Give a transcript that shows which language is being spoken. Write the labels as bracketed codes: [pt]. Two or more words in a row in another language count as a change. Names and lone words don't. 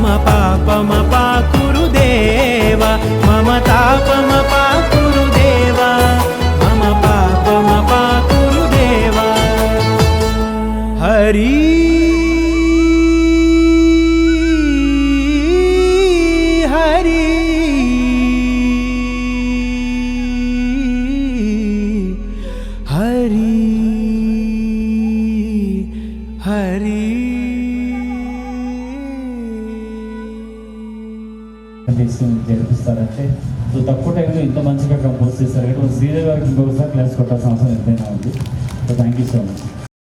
[sa] पापमपाकुरु देव मम तापमपाकुरु देव मम पापमपाकुरु देव हरि हरि हरि हरि [te] జరిపిస్తారంటే సో తక్కువ టైంలో ఇంత మంచిగా కంపోజ్ చేస్తారు శ్రీదేవి గారికి ఇంకొకసారి క్లాస్ కొట్టాల్సిన అవసరం ఎంతైనా ఉంది సో [en] thank you so much.